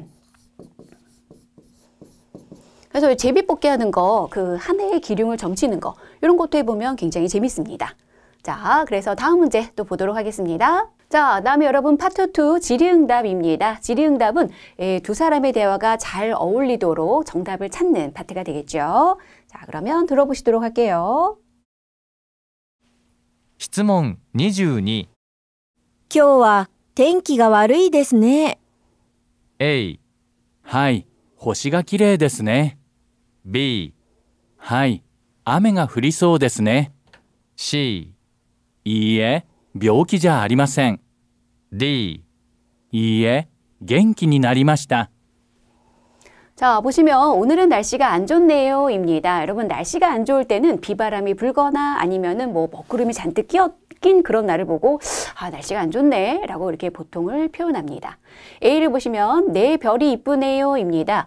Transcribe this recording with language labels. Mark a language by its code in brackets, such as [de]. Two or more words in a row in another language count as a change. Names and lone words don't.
[ko] 그래서 제비뽑기 하는 거, 한 해의 기룡을 점치는 거, 이런 것도 해보면 굉장히 재밌습니다. 자, 그래서 다음 문제 또 보도록 하겠습니다. 자, 다음에 여러분 파트 2 질의응답입니다. 질의응답은 두 사람의 대화가 잘 어울리도록 정답을 찾는 파트가 되겠죠. 자, 그러면 들어보시도록 할게요. [ja] 質問22 今日は天気が悪いですね。 A はい、星が綺麗ですね。 B はい、雨が降りそうですね。 C いいえ、病気じゃありません。 D いいえ、元気になりました。 [ko] 자, 보시면 오늘은 날씨가 안 좋네요 입니다. 여러분 날씨가 안 좋을 때는 비바람이 불거나 아니면은 뭐 먹구름이 잔뜩 바뀐 그런 날을 보고 아, 날씨가 안 좋네 라고 이렇게 보통을 표현합니다. A를 보시면 내 별이 이쁘네요 입니다.